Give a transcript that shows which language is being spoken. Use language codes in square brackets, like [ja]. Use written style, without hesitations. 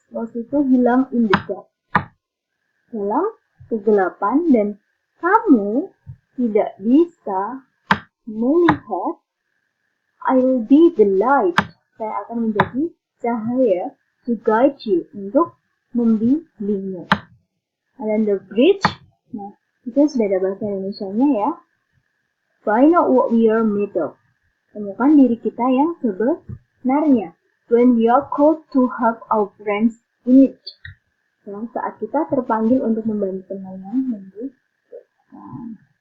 [id] Lost itu hilang [en] in the dark, [id] dalam kegelapan, dan kamu tidak bisa melihat, [en] I will be the light. [id] Saya akan menjadi cahaya [en] to guide you, [id] untuk membimbingmu. Dan [en] the bridge, [id] nah, itu sudah ada bahasa Indonesianya ya. [en] Find out what we are made of. [id] Temukan diri kita yang sebenarnya. [en] When we are called to help our friends in need. [id] Yang saat kita terpanggil untuk membantu teman yang membutuhkan.